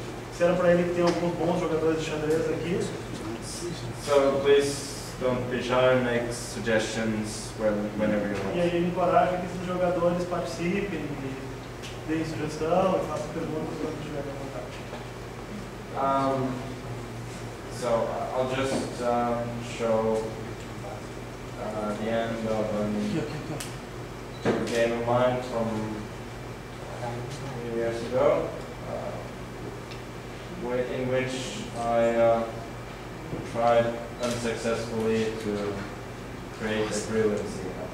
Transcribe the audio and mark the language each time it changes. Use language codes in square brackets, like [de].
[pt] Disseram para ele que tem alguns bons jogadores de xadrez aqui. [en] So please don't be shy and make suggestions whenever you want. [pt] E aí ele encoraja que esses jogadores participem, e deem sugestão e façam perguntas quando tiverem vontade. [en] So I'll just show the end of a game of mine from a few years ago, in which I tried unsuccessfully to create a brilliancy.